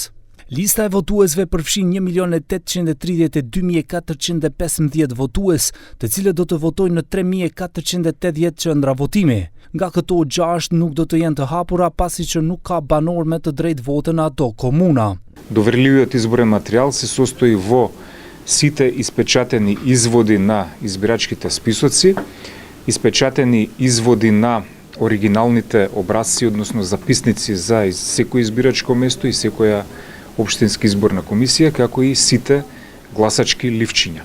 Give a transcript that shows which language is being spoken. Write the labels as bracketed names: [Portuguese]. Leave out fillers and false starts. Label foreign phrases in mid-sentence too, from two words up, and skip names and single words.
[Albanian] Lista e votuesve përfshin 1.832.415 votues, të cilët do të votojnë në 3.480 qendra votimi. Nga këto 6 nuk do të jenë të hapura pasi që nuk ka banor me të drejtë vote në ato komuna. [Macedonian] Доверливиот изборен материјал се состои во сите испечатени изводи на избирачките списоци, испечатени изводи на оригиналните образци, односно записници за секој избирачко место и секоја општинска изборна комисија, како и сите гласачки ливчиња.